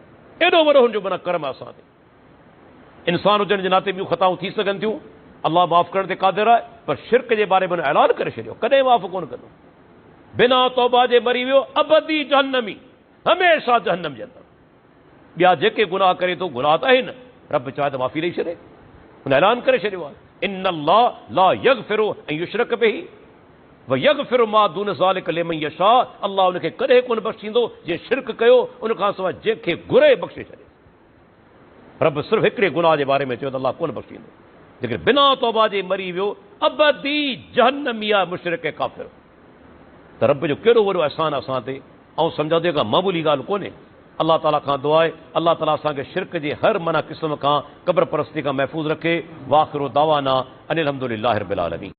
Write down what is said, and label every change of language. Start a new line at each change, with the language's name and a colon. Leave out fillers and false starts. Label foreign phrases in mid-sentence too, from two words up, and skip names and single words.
Sindhi: एॾो वॾो हुनजो माना करम आहे असां ते। इंसान हुजण जे नाते ॿियूं ख़ताऊं थी सघनि थियूं, अल्लाह माफ़ करण ते क़ादिर आहे, पर शिरक जे बारे में ऐलान करे छॾियो, कॾहिं माफ़ कोन कंदो। बिना तौबा जे मरी वियो अबदी जहन्नमी, हमेशह जहन्नम जे अंदरि। ॿिया जेके गुनाह करे थो, गुनाह त आहिनि, रब चाहे त माफ़ी ॾेई छॾे, हुन ऐलान करे छॾियो आहे,
Arabic: إن الله لا يغفر أن يشرك به و يغفر ما دون ذلك لمن يشاء.
Sindhi: अल्लाह उनखे कॾहिं कोन बख़्शींदो जे शिरक कयो, उनखां सवाइ जंहिंखे घुरे बख़्शे छॾे। रब सिर्फ़ु हिकिड़े गुनाह जे बारे में चयो त अल्लाह कोन बख़्शींदो, लेकिन बिना तौबा जे मरी वियो अबदी जहन्नमी आहे, मुशरिक ऐं काफ़िर। त रब जो कहिड़ो वॾो अहसान असां ते, ऐं सम्झो त का मामूली ॻाल्हि कोन्हे। अल्लाह ताला खां दुआ आहे, अल्लाह ताला असांखे शिरक जे हर मना क़िस्म खां, क़ब्र परस्ती खां महफ़ूज़ रखे।
Arabic: وآخر دعوانا أن الحمد لله رب العالمين.